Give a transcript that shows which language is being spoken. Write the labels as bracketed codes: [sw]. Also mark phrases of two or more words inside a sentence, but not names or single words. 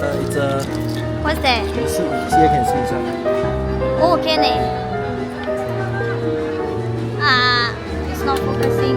[zh] 者 [en] What's that? [zh] 也可以试一下。 [en] Oh, can eh? It's not focusing.